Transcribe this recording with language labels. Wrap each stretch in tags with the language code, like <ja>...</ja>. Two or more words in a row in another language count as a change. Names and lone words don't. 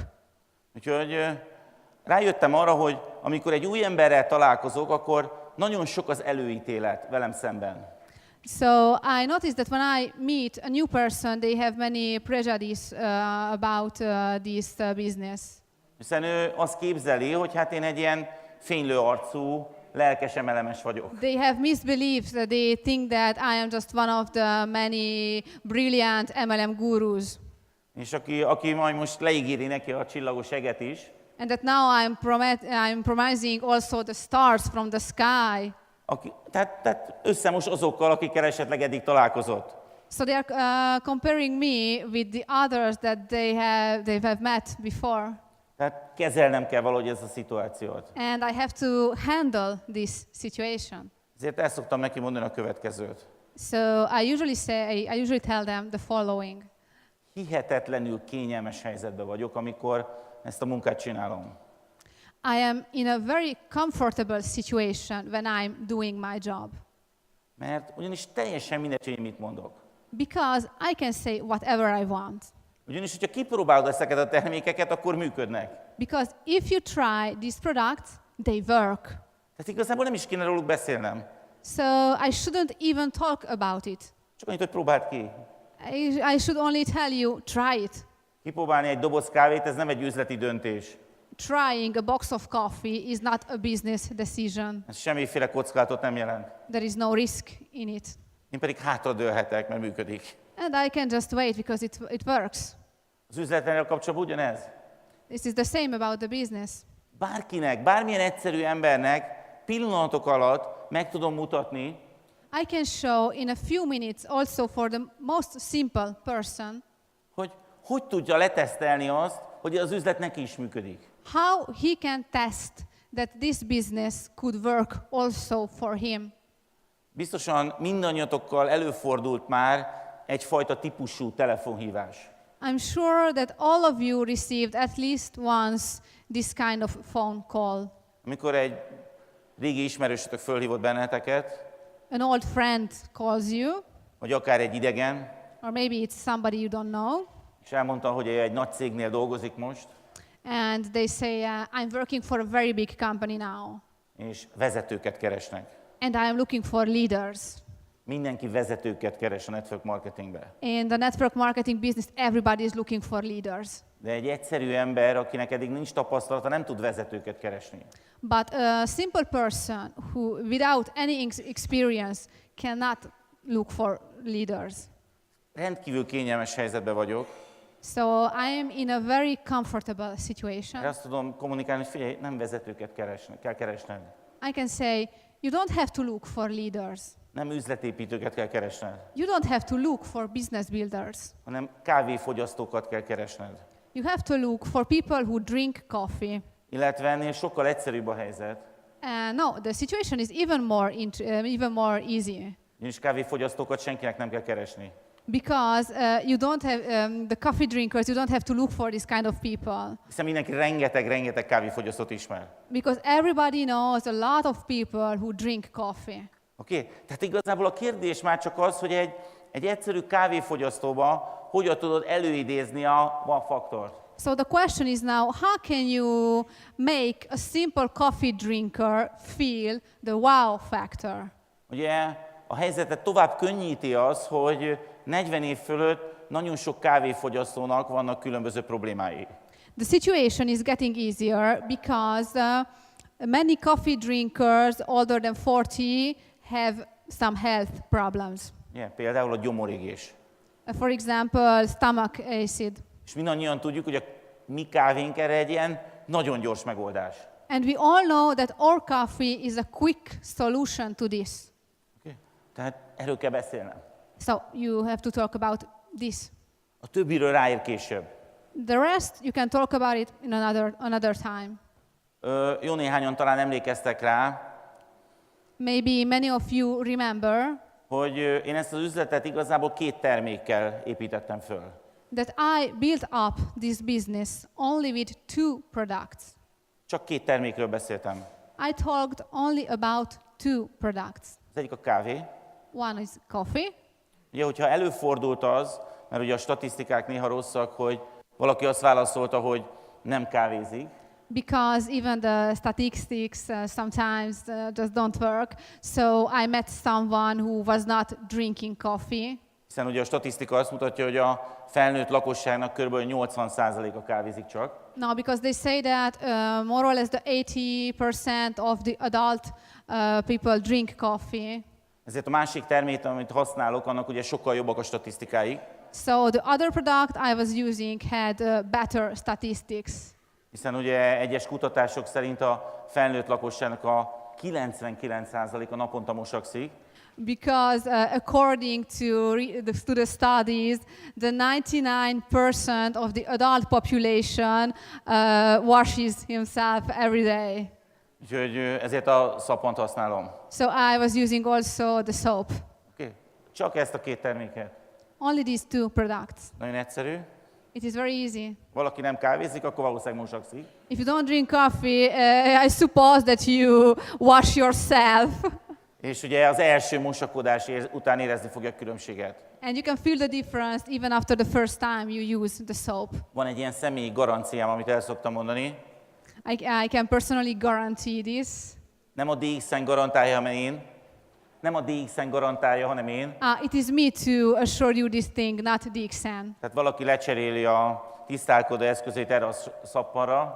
<hu>Úgyhogy rájöttem arra, hogy amikor egy új emberrel találkozok, akkor nagyon sok az előítélet velem szemben.</hu> <en>So I noticed that when I meet a new person, they have many prejudice about this business.</en> <hu>Hiszen ő azt képzeli, hogy hát én egy ilyen fénylő arcú, lelkes emelemes vagyok.</hu> <en>They have misbeliefs. They think that I am just one of the many brilliant MLM gurus.</en> <hu>És aki majd most leígéri neki a csillagos eget is,</hu> <en>And that now I'm promising also the stars from the sky.</en> <hu>tehát összemos azokkal, akikkel esetleg eddig találkozott.</hu> <en>So they are comparing me with the others that they have met before.</en> <hu>Tehát kezelnem kell valahogy ezt a szituációt.</hu> <en>And I have to handle this situation.</en> <hu>Ezért el szoktam neki mondani a következőt.</hu> <en>So I usually tell them the following.</en> <hu>Hihetetlenül kényelmes helyzetben vagyok, amikor ezt a munkát csinálom.</hu> <en>I am in a very comfortable situation when I'm doing my job.</en> <hu>Mert ugyanis teljesen mindegy, hogy én mit mondok.</hu> <en>Because I can say whatever I want.</en> <hu>Ugyanis, hogyha kipróbálod ezeket a termékeket, akkor működnek.</hu> <en>Because if you try these products, they work.</en> <hu>Tehát igazából nem is kéne róluk beszélnem.</hu> <en>So I shouldn't even talk about it.</en> <hu>Csak annyit, hogy próbáld ki.</hu> <en>I should only tell you, try it.</en> <hu>Kipróbálni egy doboz kávét, ez nem egy üzleti döntés.</hu> <en>Trying a box of coffee is not a business decision.</en> <hu>Ez semmiféle kockázatot nem jelent.</hu> <en>There is no risk in it.</en> <hu>Én pedig hátradőlhetek, mert működik.</hu> <en>And I can just wait because it works.</en> <hu>Az üzletlenel kapcsolatban ugyanez.</hu> <en>This is the same about the business.</en> <hu>Bárkinek, bármilyen egyszerű embernek pillanatok alatt meg tudom mutatni,</hu> <en>I can show in a few minutes also for the most simple person</en> <hu>hogy tudja letesztelni azt, hogy az üzlet neki is működik.</hu> <en>how he can test that this business could work also for him.</en> <hu>Biztosan mindannyiatokkal előfordult már egyfajta típusú telefonhívás.</hu> <en>I'm sure that all of you received at least once this kind of phone call.</en> <hu>Amikor egy régi ismerősötök fölhívott benneteket,</hu> <en>An old friend calls you,</en> <hu>vagy akár egy idegen,</hu> <en>or maybe it's somebody you don't know,</en> <hu>és elmondta, hogy egy nagy cégnél dolgozik most,</hu> <en>and they say, I'm working for a very big company now,</en> <hu>és vezetőket keresnek.</hu> <en>and I am looking for leaders.</en> <hu>Mindenki vezetőket keres a</hu> <en>network marketingbe. In the network marketing business, everybody is looking for leaders.</en> <hu>De egy egyszerű ember, akinek eddig nincs tapasztalata, nem tud vezetőket keresni.</hu> <en>But a simple person who, without any experience, cannot look for leaders.</en> <hu>Rendkívül kényelmes helyzetben vagyok.</hu> <en>So I am in a very comfortable situation.</en> <hu>Azt tudom kommunikálni, hogy figyelj, nem vezetőket kell keresned.</hu> <en>I can say, you don't have to look for leaders.</en> <hu>Nem üzletépítőket kell keresned,</hu> <en>You don't have to look for business builders.</en> <hu>hanem kávéfogyasztókat kell keresned.</hu> <en>You have to look for people who drink coffee.</en> <hu>Illetve ennél sokkal egyszerűbb a helyzet.</hu> <en>No, the situation is even more easy.</en> <hu>Ugyanis kávéfogyasztókat senkinek nem kell keresni.</hu> <en>Because you don't have the coffee drinkers. You don't have to look for this kind of people.</en> <hu>Hiszen mindenki rengeteg kávéfogyasztót ismer.</hu> <en>Because everybody knows a lot of people who drink coffee.</en> <hu>Oké? Tehát igazából a kérdés már csak az, hogy egy egyszerű kávéfogyasztóba hogyan tudod előidézni a wow faktort.</hu> <en>So the question is now, how can you make a simple coffee drinker feel the wow factor?</en> <hu>Ugye a helyzetet tovább könnyíti az, hogy 40 év fölött nagyon sok kávéfogyasztónak vannak különböző problémái.</hu> <en>The situation is getting easier because many coffee drinkers older than 40 have some health problems. Yeah,</en> <hu>például a gyomorégés.</hu> <en>For example, stomach acid.</en> <hu>És mindannyian tudjuk, hogy a mi kávénk erre egy ilyen nagyon gyors megoldás.</hu> <en>And we all know that our coffee is a quick solution to this. Okay.</en> <hu>Tehát erről kell beszélnem.</hu> <en>So you have to talk about this.</en> <hu>A többiről ráér később.</hu> <en>The rest you can talk about it in another time.</en> <hu>Jó néhányan talán emlékeztek rá,</hu> <en>Maybe many of you remember</en> <hu>hogy én ezt az üzletet igazából 2 termékkel építettem föl.</hu> <en>that I built up this business only with 2 products.</en> <hu>Csak 2 termékről beszéltem.</hu> <en>I talked only about 2 products.</en> <hu>Az egyik a kávé.</hu> <en>One is coffee.</en> <hu>Ugye, hogyha előfordult az, mert ugye a statisztikák néha rosszak, hogy valaki azt válaszolta, hogy nem kávézik,</hu> <en>Because even the statistics sometimes just don't work. So I met someone who was not drinking coffee.</en> <hu>hiszen ugye a statisztika azt mutatja, hogy a felnőtt lakosságnak kb. 80%-a kávézik csak.</hu> <en>No, because they say that more or less the 80% of the adult people drink coffee.</en> <hu>Ezért a másik termék, amit használok, annak ugye sokkal jobbak a statisztikái,</hu> <en>So the other product I was using had better statistics.</en> <hu>hiszen ugye egyes kutatások szerint a felnőtt lakosságnak a 99%-a naponta mosakszik,</hu> <en>because according to the studies, the 99% of the adult population washes himself every day.</en> <hu>Úgyhogy ezért a szapont használom.</hu> <en>So I was using also the soap.</en> <hu>Okay. Csak ezt a két terméket.</hu> <en>Only these two products.</en> <hu>Nagyon egyszerű.</hu> <en>It is very easy.</en> <hu>Valaki nem kávézik, akkor valószínűleg mosakszik.</hu> <en>If you don't drink coffee, I suppose that you wash yourself.</en> <hu>És ugye az első mosakodás után érezni fogja a különbséget.</hu> <en>And you can feel the difference even after the first time you use the soap.</en> <hu>Van egy ilyen személyi garanciám, amit el szoktam mondani.</hu> <en>I can personally guarantee this.</en> <hu>Nem a DXN garantálja, hanem én. Nem a DXN garantálja, hanem én.</hu> <en>It is me to assure you this thing, not DXN.</en> <hu>Tehát valaki lecseréli a tisztálkodó eszközét erre a szappanra,</hu>